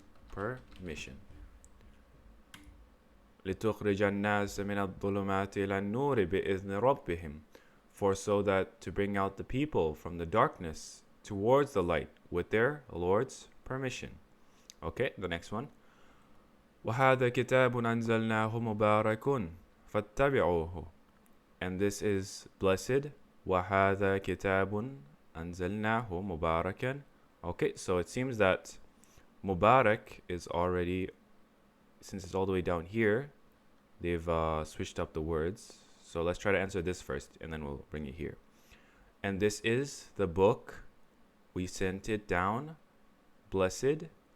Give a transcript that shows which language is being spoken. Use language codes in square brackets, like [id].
[en] Permission. [ar] لتخرج الناس من الظلمات إلى النور بإذن ربهم, [en] for so that to bring out the people from the darkness towards the light with their Lord's permission. Okay, the next one. [ar] وهذا كتاب أنزلناه مبارك فاتبعوه, [en] and this is blessed. [ar] وهذا كتاب أنزلناه مباركا. [en] Okay, so it seems that Mubarak is already, since it's all the way down here, they've switched up the words. So let's try to answer this first, and then we'll bring it here. And this is the book, we sent it down, blessed.